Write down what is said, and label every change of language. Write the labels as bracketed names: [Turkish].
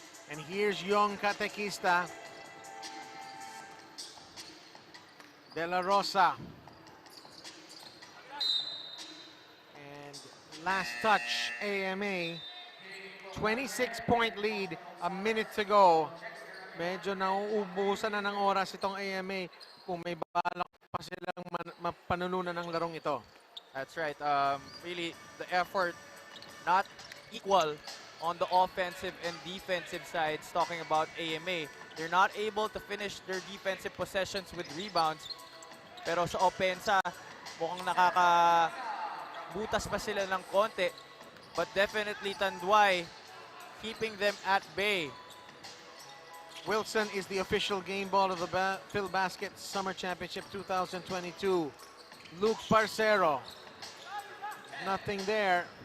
[English] And here's Yong Katekista. De La Rosa. And last touch, AMA. 26-point lead, a minute to go. [Filipino] Medyo nauubusan na ng oras itong AMA kung may balak pa silang mapanununan ng larong ito. [English] That's right. Really, the effort not equal on the offensive and defensive sides. Talking about AMA, they're not able to finish their defensive possessions with rebounds. [Filipino] Pero sa opensa, mukhang nakakabutas pa sila ng konti. [English] But definitely Tanduay keeping them at bay. Wilson is the official game ball of the Filbasket Summer Championship 2022. Luke Parcero. Nothing there.